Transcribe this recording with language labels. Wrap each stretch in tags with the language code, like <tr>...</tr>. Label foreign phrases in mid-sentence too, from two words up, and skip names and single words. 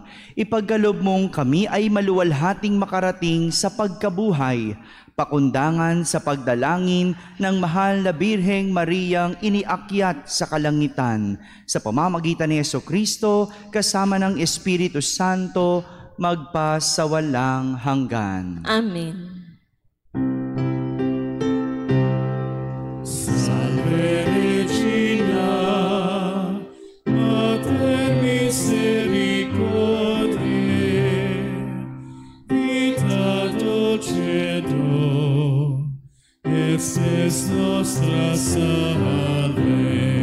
<tl>Ipagkaloob mong kami ay maluwalhating makarating sa pagkabuhay, pakundangan sa pagdalangin ng mahal na Birheng Mariang iniakyat sa kalangitan. Sa pamamagitan ni Jesucristo, kasama ng Espiritu Santo, magpasawalang hanggan. Amen.</tl> <la>Salve Regina, Mater Misericordiae, vita dulcedo, estes nostra salve.</la>